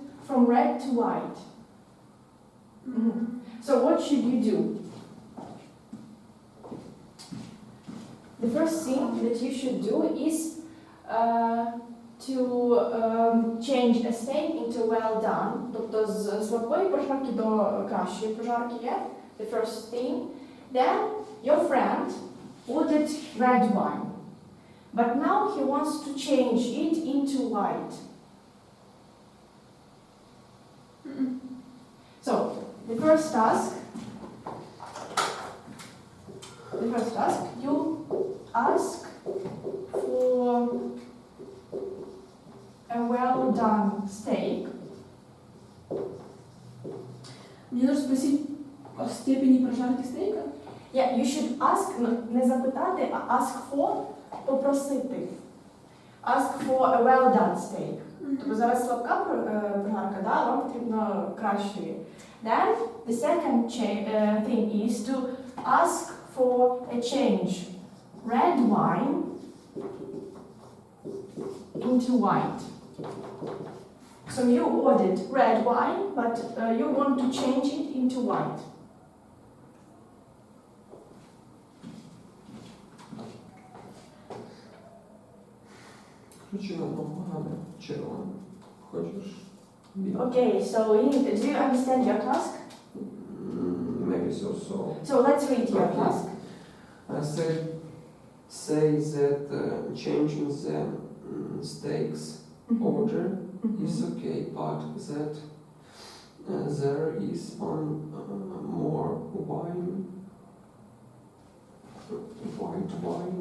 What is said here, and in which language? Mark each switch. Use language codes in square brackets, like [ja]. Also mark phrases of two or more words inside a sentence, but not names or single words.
[en] From red to white. Mm-hmm. So what should you do? The first thing that you should do is to change a steak into well done. [uk] Тобто з слабкої прожарки до кращої прожарки, [en] yeah? The first thing. Then your friend ordered red wine. But now he wants to change it into white. So, the first task, you ask for a well done steak. [ru] Мне нужно спросить о степени прожарки стейка. [en] Yeah, you should ask, [uk] не запитати, а [en] ask for, [uk] попросити. [en] Ask for a well done steak. [uk] Тобто зараз слабка прожарка, да? Вам потрібно кращої. [en] Then the second thing is to ask for a change. Red wine into white. So you ordered red wine, but you want to change it into white. [uk] Включи нам погане червоне. Хочеш? Біле? [en] Okay, so do you understand your task? Maybe so. So let's read your Okay. task. I say that changing the steaks order is okay, but that there is more white wine.